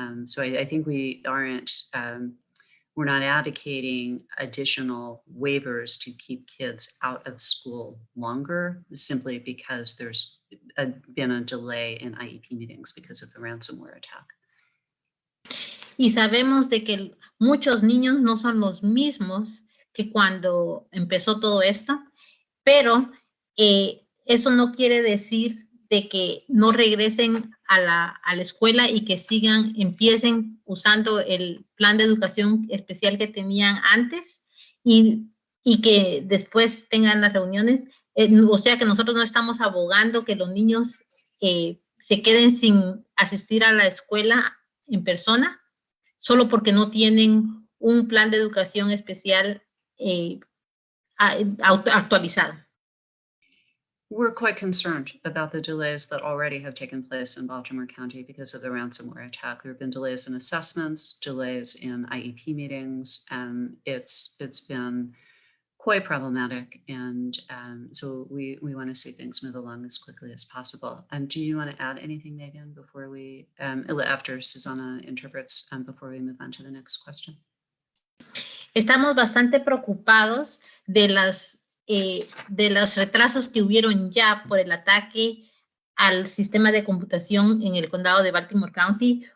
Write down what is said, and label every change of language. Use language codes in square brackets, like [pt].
[en] So I think we aren't, we're not advocating additional waivers to keep kids out of school longer, simply because there's been a delay in IEP meetings because of the ransomware attack. [es] Y sabemos de que muchos niños no son los mismos que cuando empezó todo esto, pero eso no quiere decir de que no regresen a la escuela y que empiecen usando el plan de educación especial que tenían antes y que después tengan las reuniones. O sea que nosotros no estamos abogando que los niños se queden sin asistir a la escuela en persona, solo porque no tienen un plan de educación especial actualizado. [en] We're quite concerned about the delays that already have taken place in Baltimore County because of the ransomware attack. There have been delays in assessments, delays in IEP meetings, and it's been quite problematic. And so we want to see things move along as quickly as possible. Do you want to add anything, Megan, before we, after Susanna interprets, before we move on to the next question? [es] Estamos bastante preocupados de los retrasos que hubieron ya por el ataque al sistema de computación en el condado de Baltimore County.